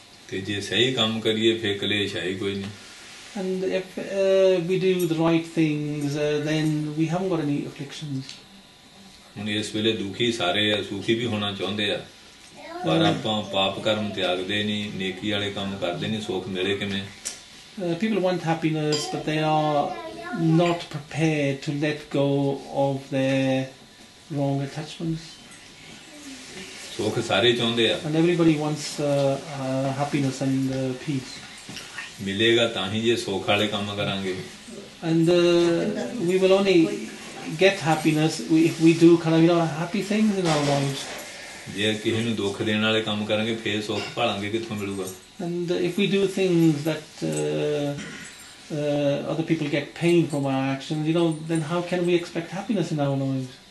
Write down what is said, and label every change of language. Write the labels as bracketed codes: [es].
[pa] ਤੇ ਜੇ ਸਹੀ ਕੰਮ ਕਰੀਏ ਫਿਰ ਕਲੇਸ਼ ਹੈ ਹੀ ਕੋਈ ਨਹੀਂ [en] And if we do the right things, then we haven't got any afflictions. [pa] ਹੁਣ ਇਸ ਵੇਲੇ ਦੁਖੀ ਸਾਰੇ ਆ ਸੁਖੀ ਵੀ ਹੋਣਾ ਚਾਹੁੰਦੇ ਆ ਪਰ ਆਪਾਂ ਪਾਪ ਕਰਮ ਤਿਆਗਦੇ ਨਹੀਂ ਨੇਕੀ ਵਾਲੇ ਕੰਮ ਕਰਦੇ ਨਹੀਂ ਸੁੱਖ ਮਿਲੇ ਕਿਵੇਂ [en] People want happiness, but they are not prepared to let go of their wrong attachments. [pa] ਸੁੱਖ ਸਾਰੇ ਚਾਹੁੰਦੇ ਆ [en] And everybody wants happiness and peace. [pa] ਮਿਲੇਗਾ ਤਾਂ ਹੀ ਜੇ ਸੁੱਖ ਵਾਲੇ ਕੰਮ ਕਰਾਂਗੇ [en] And we will only get happiness if we do kind of, you know, happy things in our lives. [pa] ਜੇ ਕਿਸੇ ਨੂੰ ਦੁੱਖ ਦੇਣ ਵਾਲੇ ਕੰਮ ਕਰਾਂਗੇ ਫੇਰ ਸੁੱਖ ਭਾਲਾਂਗੇ ਕਿੱਥੋਂ ਮਿਲੂਗਾ [en] And if we do things that other people get pain from our actions, then how can we expect happiness in our lives?